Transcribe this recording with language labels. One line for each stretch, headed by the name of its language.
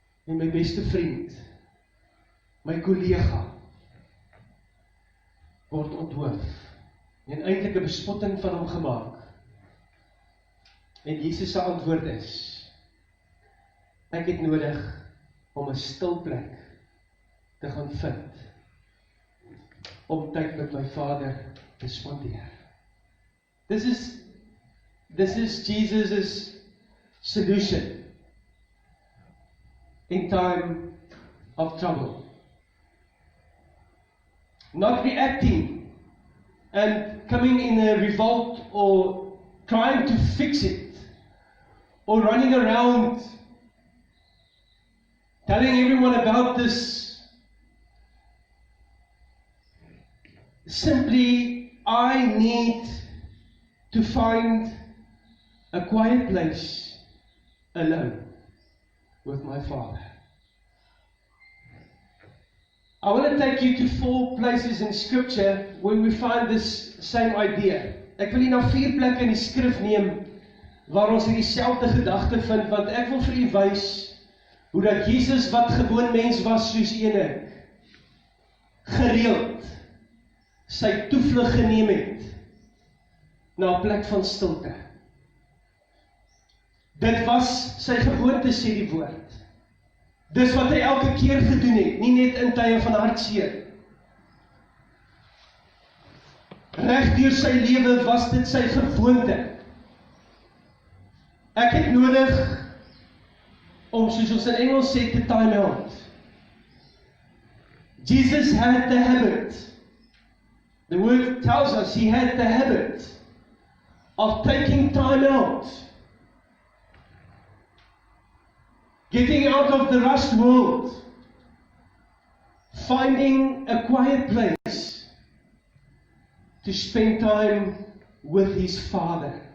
Afrikaans: en my beste vriend, my kollega, word onthoof, en eintlik 'n bespotting van hom gemaak. En Jesus se antwoord is, ek het nodig om 'n stil plek te gaan vind, om tyd met my Vader te spandeer.
English: This is Jesus' solution in time of trouble. Not reacting and coming in a revolt or trying to fix it, or running around telling everyone about this. Simply, I need to find a quiet place alone with my Father. I want to take you to 4 places in Scripture where we find this same idea.
Afrikaans: Ek wil jy na 4 plekke in die skrif neem waar ons hierdie selfde gedagte vind, want ek wil vir u wys hoe dat Jesus, wat gewoon mens was soos ene, gereeld sy toevlug geneem het na 'n plek van stilte. Dit was sy gewoonte, sê die woord. Dis wat hy elke keer gedoen het, nie net in tye van hartseer. Reg deur sy lewe was dit sy gewoonte. Ek het nodig om, soos ons in Engels sê, te time out.
English: Jesus had the habit. The word tells us he had the habit of taking time out. Getting out of the rushed world. Finding a quiet place to spend time with his Father.